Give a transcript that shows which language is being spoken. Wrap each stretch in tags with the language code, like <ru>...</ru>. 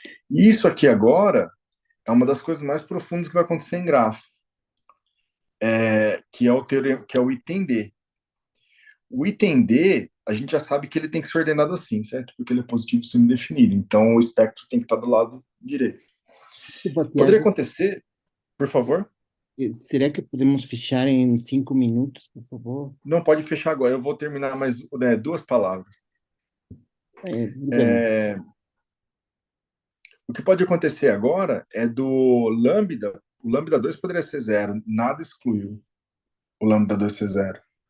<pt>E isso aqui agora é uma das coisas mais profundas que vai acontecer em grafo, que é o teorema, que é o item D. O item D, a gente já sabe que ele tem que ser ordenado assim, certo? Porque ele é positivo semidefinido. Então, o espectro tem que estar do lado direito. Desculpa, Poderia Tiago, acontecer, por favor?</pt> <es>¿será que podemos fechar en 5 minutos, por favor?</es> <pt>Não pode fechar agora, eu vou terminar mais 2 palavras.</pt> <es>Dígame.</es> <pt>O que pode acontecer agora é do lambda, o lambda 2 poderia ser zero, nada excluiu o lambda 2 ser zero.</pt>